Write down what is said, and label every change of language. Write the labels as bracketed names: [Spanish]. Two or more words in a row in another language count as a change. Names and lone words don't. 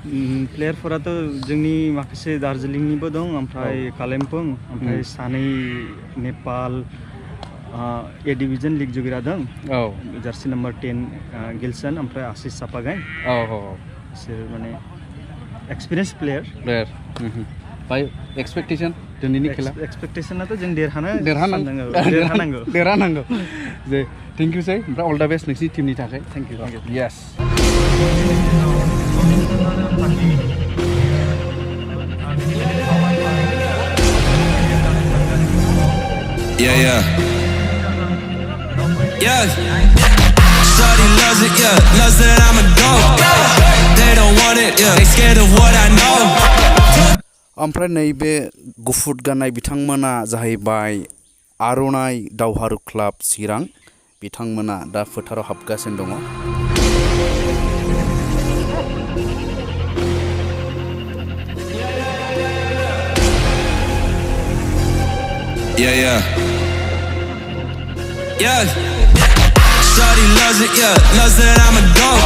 [Bodo] प्लेयारफोराथ' जोंनि माखासे दार्जिलिंनिबो दं ओमफ्राय कालिम्पं ओमफ्राय सानै नेपाल [English] A division league [Bodo] जुगिरा दं [English] jersey number [Bodo] 10 गिल्सन ओमफ्राय आशिष सापागाय बिसोर माने [English] experience player by expectation [Bodo] दिनैनि खेला एक्सपेक्टेशनाथ' जों देरहानांगौ जे [English] thank you [Bodo] सै ओमफ्राय [English] all the best [Bodo] नोंसिनि टीमनि थाखाय [English] thank you यस Yeah. Shawty loves it, loves that I'm a dog. They don't want it, they scared of what I know. [Bodo] ओमफ्राय नैबे गुफुर गाननाय बिथांमोना जाहैबाय आर'नाइ दावहारु क्लाब चिरां बिथांमोना दा फोथाराव हाबगासिनो दङ [English] Shawty loves it, loves that I'm a dog.